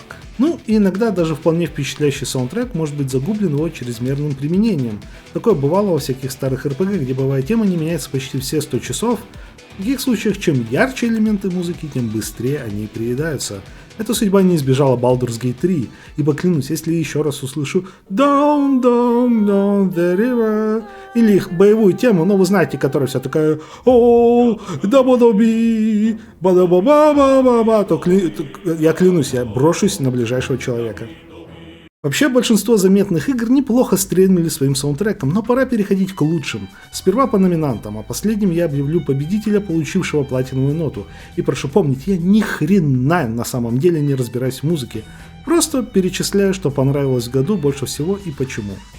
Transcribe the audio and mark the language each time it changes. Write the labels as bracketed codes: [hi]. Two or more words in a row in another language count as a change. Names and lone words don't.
[ru] Ну и иногда даже вполне впечатляющий саундтрек может быть загублен его чрезмерным применением. Такое бывало во всяких старых RPG, где боевая тема не меняется почти все 100 часов. В таких случаях, чем ярче элементы музыки, тем быстрее они приедаются. Эта судьба не избежала Baldur's Gate 3, ибо клянусь, если еще раз услышу [en] Down, down, down the river, [ru] или их боевую тему, ну вы знаете, которая вся такая о да-ба-да-би, ба-да-ба-ба-ба-ба, то я клянусь, я брошусь на ближайшего человека. Вообще, большинство заметных игр неплохо стрельнули своим саундтреком, но пора переходить к лучшим. Сперва по номинантам, а последним я объявлю победителя, получившего платиновую ноту. И прошу помнить, я ни хрена на самом деле не разбираюсь в музыке, просто перечисляю, что понравилось в году больше всего и почему.